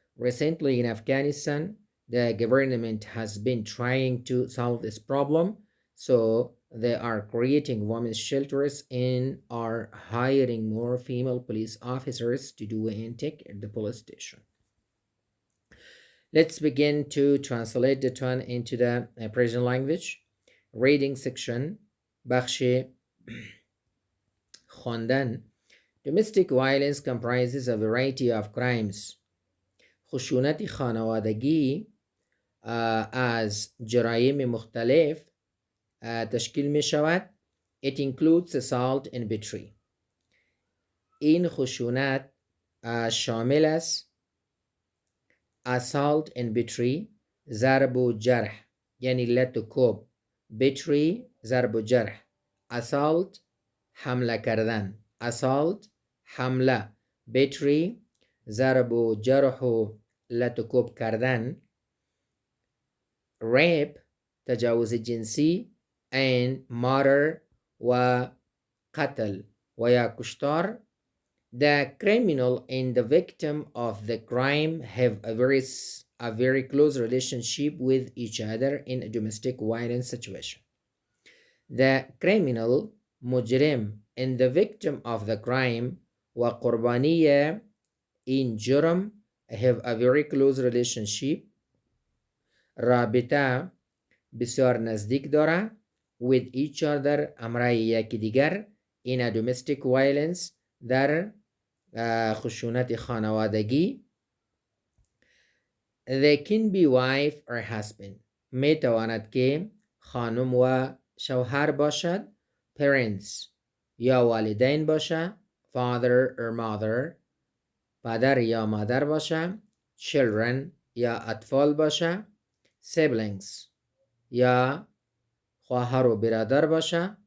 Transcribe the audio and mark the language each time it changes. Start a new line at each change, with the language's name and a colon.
English: Recently in Afghanistan, the government has been trying to solve this problem, so they are creating women's shelters and are hiring more female police officers to do an intake at the police station. Let's begin to translate the one into the Persian language. Reading section، بخش خواندن. Domestic violence comprises a variety of crimes.
Persian: خشونت خانوادگی از جرایم مختلف تشکیل می شود.
English: It includes assault and battery.
Persian: این خشونت شامل است assault and battery، ضرب و جرح یعنی لت و کوب. battery ضرب و جرح. assault حمله کردن، assault حمله. battery ضرب و جرح و لت و کوب کردن. rape تجاوز جنسی and murder و قتل و یا کشتار.
English: The criminal and the victim of the crime have a very close relationship with each other in a domestic violence situation. The criminal مجرم and the victim of the crime و قربانی این جرم have a very close relationship، رابطه بسیار نزدیک داره with each other، امرای یکی دیگر in a domestic violence، در خشونت خانوادگی. They can be wife or husband، می تواند که خانم و شوهر باشد.
Persian: parents یا والدین باشه. father or mother، پدر یا مادر باشه. children یا اطفال باشه. siblings یا خواهر و برادر باشه.